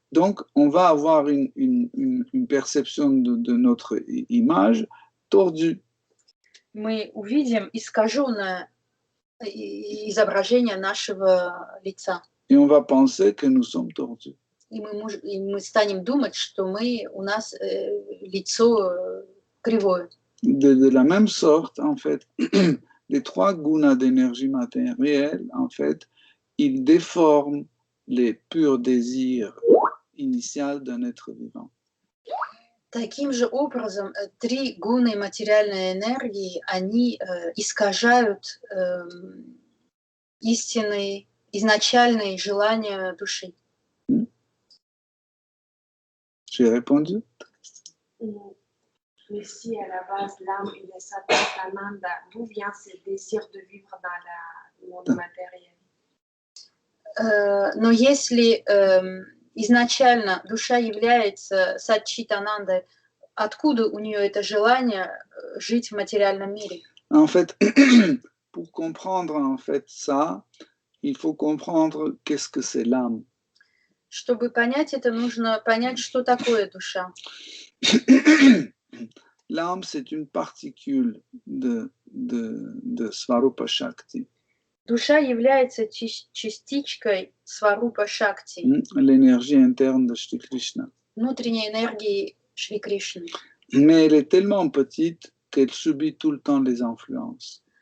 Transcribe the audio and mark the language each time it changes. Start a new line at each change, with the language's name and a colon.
French: donc on va avoir une perception de notre image tordue.
Russian: Мы увидим искаженное изображение нашего лица.
French: Et on va penser que nous sommes tordus.
Russian: И мы станем думать, что у нас лицо кривое.
French: De la même sorte, en fait, les trois gunas d'énergie matérielle, en fait, ils déforment les purs désirs initiaux d'un être vivant.
Russian: Таким же образом, три гуны материальной энергии, они искажают истинные, изначальные желания души.
French: J'ai répondu? Mais si à la base l'âme il est Satchitananda, d'où vient ce désir de vivre dans le monde matériel?
Russian: Но если изначально душа является Сатчитанандой, откуда у нее это желание жить в материальном мире?
French: En fait, pour comprendre en fait ça, il faut comprendre qu'est-ce que c'est l'âme.
Russian: Чтобы понять это, нужно понять, что такое душа.
French: L'âme, c'est une particule de Svarupa Shakti.
Russian: Душа является частичкой Сварупа Шакти.
French: L'énergie interne de Shri Krishna.
Russian: Внутренней энергии Шри Кришны.
French: Mais elle est tellement petite qu'elle subit tout le temps les influences.